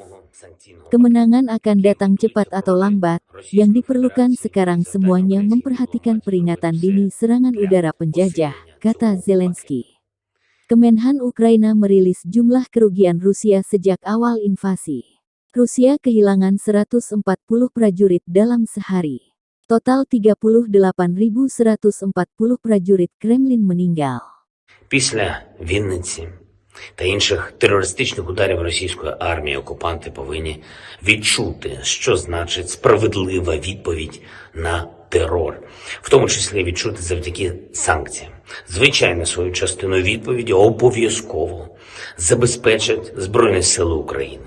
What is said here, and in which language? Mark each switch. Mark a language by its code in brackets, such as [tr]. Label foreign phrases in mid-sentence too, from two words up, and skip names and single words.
[id] Kemenangan akan datang cepat atau lambat, yang diperlukan sekarang semuanya memperhatikan peringatan dini serangan udara penjajah, kata Zelensky. Kemenhan Ukraina merilis jumlah kerugian Rusia sejak awal invasi. Rusia kehilangan 140 prajurit dalam sehari. Total 38.140 prajurit Kremlin meninggal. [uk] Після Вінниці та інших терористичних ударів російської армії окупанти повинні відчути, що значить справедлива відповідь на терор, в тому числі відчути завдяки санкціям. Звичайно, свою частину відповіді обов'язково забезпечать Збройні Сили України.